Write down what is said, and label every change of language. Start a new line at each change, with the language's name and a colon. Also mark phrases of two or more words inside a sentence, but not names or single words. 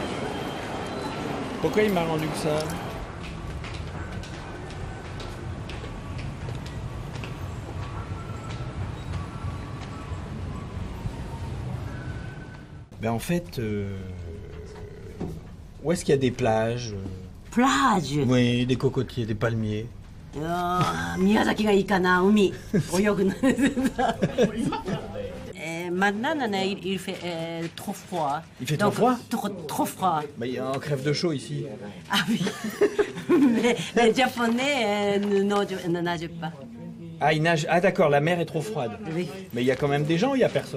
French: Pourquoi il m'a rendu que ça? Ben en fait, où est-ce qu'il y a des plages? Plage. Oui, des cocotiers, des palmiers.
Japanese: Miyazakiがいいかな、海。泳ぐの。
French: Maintenant, il fait trop froid. Il fait trop froid? Trop froid. Ben, il y a un crève de chaud ici. Ah oui. Mais les Japonais ne nagent pas. Ah, il nage. Ah d'accord, la mer est trop froide. Oui. Mais il y a quand même des gens ou il n'y a personne?